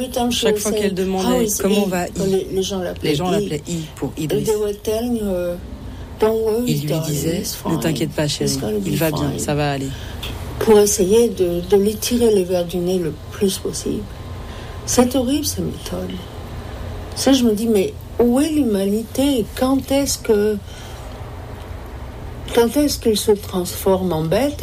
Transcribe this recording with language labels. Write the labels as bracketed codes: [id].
[fr] Chaque fois qu'elle demandait comment va I, les gens l'appelaient I pour Idriss. [en] They were telling her, don't worry, [fr] ils lui disaient ne t'inquiète pas, chérie, il va bien, ça va aller. Pour essayer de lui tirer les verres du nez le plus possible. C'est horrible, cette méthode. Ça, je me dis, mais où est l'humanité? Quand est-ce qu'ils se transforment en bêtes?